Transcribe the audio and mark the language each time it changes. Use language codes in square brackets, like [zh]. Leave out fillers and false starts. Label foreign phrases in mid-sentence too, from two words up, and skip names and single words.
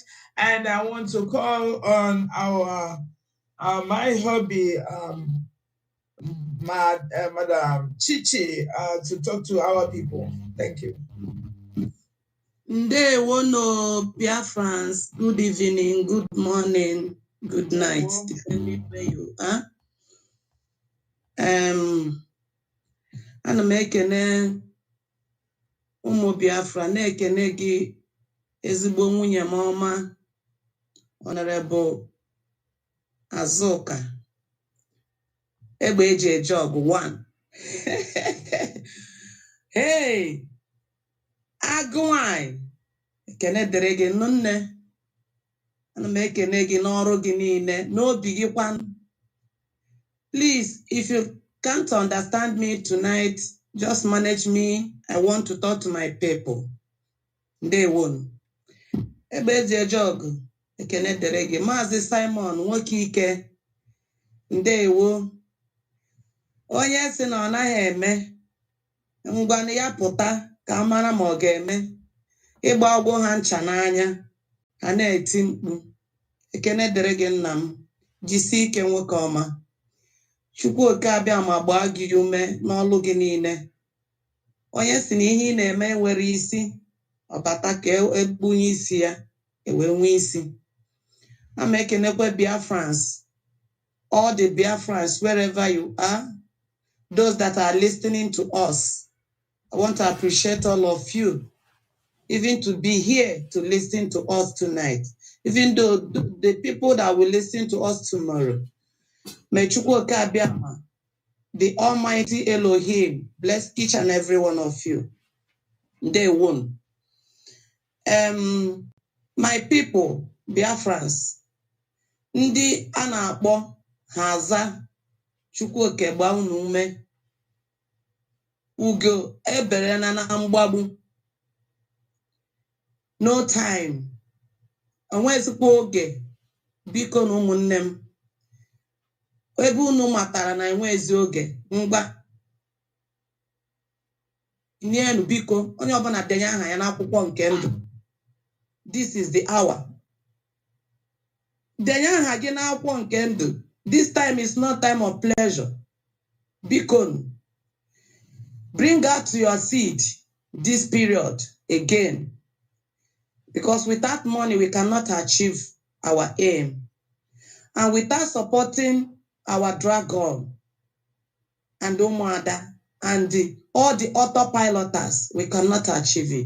[en] And I want to call on our my hubby, Madam Chichi, to talk to our people. Thank you. [ig] Ndewono, Biafrans. [en] Good evening, good morning, good night, depending where you are. [ig] Ana m ekene ụmụ Biafra, na-ekene gị ezigbo nwunye m ọma, Honorable Azuka egbe eji eje ọgụ 1. Hey, agụnwanyị, ekene dịrị gị nne. Ana m ekene gị n'ọrụ gị niile, n'obi gị kwanụ. [en] Please, if you can't understand me tonight, just manage me. I want to talk to my people. [ig] Ndewo. Egbe eji eje ọgụ, ekene dịrị gị. Maazị Simon nwoke ike, ndewo. Onye sị na ọ naghị eme, ngwanụ ya pụta ka a mara ma ọ ga-eme. Ịgba ọgbọ ha ncha n'anya, ha na-eti mkpu. Ekene dịrị gị nna m, jisie ike nwoke ọma. Chukwu oke abịa ma gbaa gị ume n'ọlụ gị niile. Onye si na ihe ị na-eme nwere isi, ọbata ka ekpunye isi ya, wee nwee isi. Ama ekenekwe Biafrans, [en] all the Biafrans wherever you are, those that are listening to us. I want to appreciate all of you, even to be here to listen to us tonight, even though the people that will listen to us tomorrow. [ig] May Chukwu oke abịa ma, [en] the Almighty Elohim, bless each and every one of you. Day one. My people, [ig] Biafrans, ndị a na-akpọ ha aza Chukwu oke gbaa unu ume. Ugo ebere na mgbagbu. [en] No time. [ig] Onwezikwa oge. Biko na ụmụnne m. Ebe unu matara na enwezi oge, ngwa. Nienu biko, onye ọbụla denye aha ya n'akwụkwọ nke ndụ. [en] This is the hour. [ig] Denye aha gị n'akwụkwọ nke ndụ. [en] This time is not time of pleasure. Biko, bring out your seed this period again. Because without money, we cannot achieve our aim. And without supporting our dragon and Umada and all the autopiloters, we cannot achieve it.